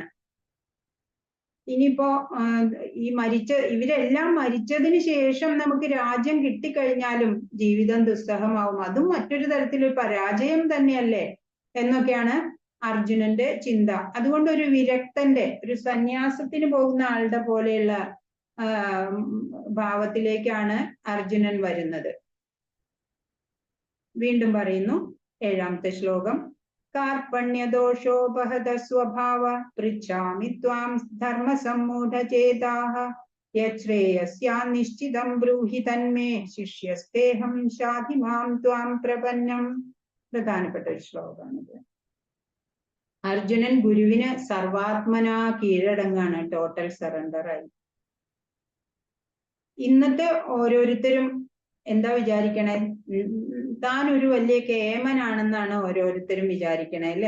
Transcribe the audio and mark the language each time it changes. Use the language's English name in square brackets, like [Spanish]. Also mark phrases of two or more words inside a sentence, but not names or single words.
[Malayalam] ഇനിയിപ്പോ ഇവരെല്ലാം മരിച്ചതിന് ശേഷം നമുക്ക് രാജ്യം കിട്ടിക്കഴിഞ്ഞാലും ജീവിതം ദുസ്സഹമാവും, അതും മറ്റൊരു തരത്തിലൊരു പരാജയം തന്നെയല്ലേ എന്നൊക്കെയാണ് അർജുനന്റെ ചിന്ത. അതുകൊണ്ട് ഒരു വിരക്തന്റെ, ഒരു സന്യാസത്തിന് പോകുന്ന ആളുടെ പോലെയുള്ള ഭാവത്തിലേക്കാണ് അർജുനൻ വരുന്നത്. വീണ്ടും പറയുന്നു 7ാമത്തെ ശ്ലോകം. [Sanskrit] कार्पण्यदोषोपहत स्वभाव पृच्छामि त्वां धर्मसम्मूढचेताः यच्छ्रेयस्यान्निश्चितं ब्रूहि तन्मे शिष्यस्तेऽहं शाधि मां त्वां प्रपन्നം. [Malayalam] പ്രധാനപ്പെട്ട ഒരു ശ്ലോകമാണിത്. അർജുനൻ ഗുരുവിന് സർവാത്മന കീഴടങ്ങാണ്, [English] total surrenderആയി. [Malayalam] ഇന്നത്തെ ഓരോരുത്തരും എന്താ വിചാരിക്കണേ? താൻ ഒരു വലിയ കേമനാണെന്നാണ് ഓരോരുത്തരും വിചാരിക്കണേ അല്ലെ.